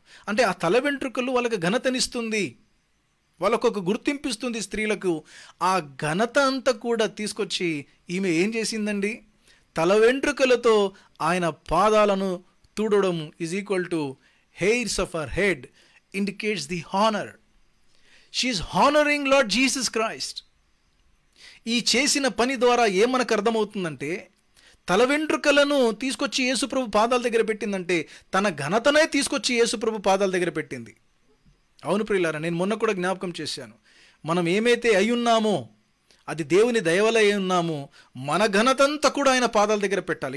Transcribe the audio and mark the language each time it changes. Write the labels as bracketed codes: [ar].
[te] అంటే ఆ తల వెంట్రుకలు వాళ్ళకి ఘనతనిస్తుంది, వాళ్ళకు ఒక గుర్తింపిస్తుంది స్త్రీలకు. ఆ ఘనత అంతా కూడా తీసుకొచ్చి ఈమె ఏం చేసిందండి, తల వెంట్రుకలతో ఆయన పాదాలను తుడవడం [en] Is equal to hairs of her head indicates the honor. She is honoring Lord Jesus Christ. [te] ఈ చేసిన పని ద్వారా ఏం మనకు అర్థమవుతుందంటే, తల వెంట్రుకలను తీసుకొచ్చి యేసుప్రభు పాదాల దగ్గర పెట్టిందంటే తన ఘనతనే తీసుకొచ్చి యేసుప్రభు పాదాల దగ్గర పెట్టింది. అవును ప్రియులారా, నేను మొన్న కూడా జ్ఞాపకం చేశాను. మనం ఏమైతే అయి ఉన్నామో అది దేవుని దయవలై ఉన్నామో మన ఘనతంతా కూడా ఆయన పాదాల దగ్గర పెట్టాలి.